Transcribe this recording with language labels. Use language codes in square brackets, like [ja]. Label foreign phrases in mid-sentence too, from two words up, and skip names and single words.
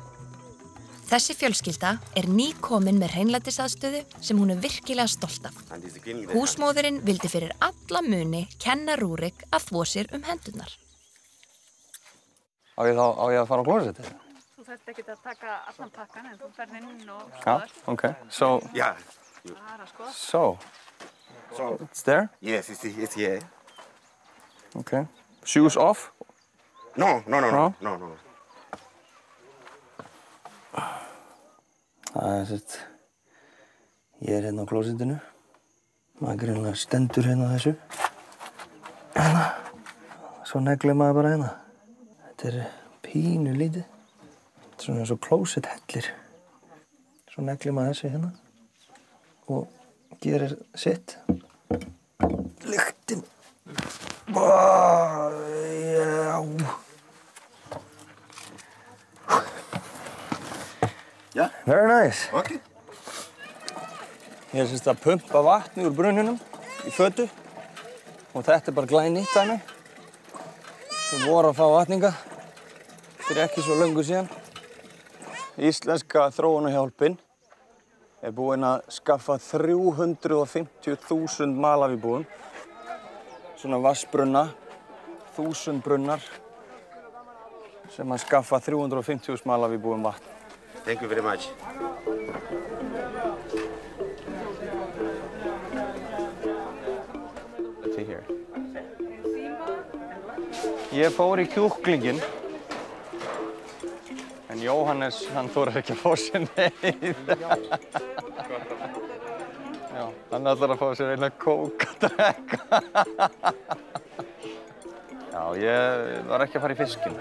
[is] Þessi fjölskylda er nýkomin með hreinlætisaðstöðu sem hún er virkilega stolt af. Húsmóðirinn vildi fyrir alla muni kenna Rúrik að þvo sér hendurnar. Á ég að fara á klósettið? Þú þarft ekki að taka allan pakkan en þú ferð inn og skoðar. [en] Okay. So, Yeah. so, it's there? Yes, it's here. Okay. Shoes off? No. [is] Það er ég er hérna á klósettinu. Maður greinilega stendur hérna á þessu. Hérna. Svo neglir maður bara hérna. Þetta er pínu lítið. Þetta er svona eins og klósetthellir. Svo neglir maður þessu hérna. Og gerir sitt. Lyktin. Já. [en] Yeah. Very nice. Okay. [is] Ég er að pumpa vatni úr brunnunum í fötu og þetta er bara glænýtt dæmi. Við vorum að fá vatninga fyrir ekki svo löngu síðan. Íslenska þróunarhjálpin er búin að skaffa 350.000 Malavíbúum svona vatnsbrunna, 1000 brunnar sem að skaffa 350.000 Malavíbúum vatn. [en] Thank you very much. Let's see here. [is] Ég fór í kjúklinginn en Jóhannes, hann þorir ekki að fá sér neyð. Já, hann ætlar að fá sér eina kók að drekka. Já, ég var ekki að fara í fiskinn.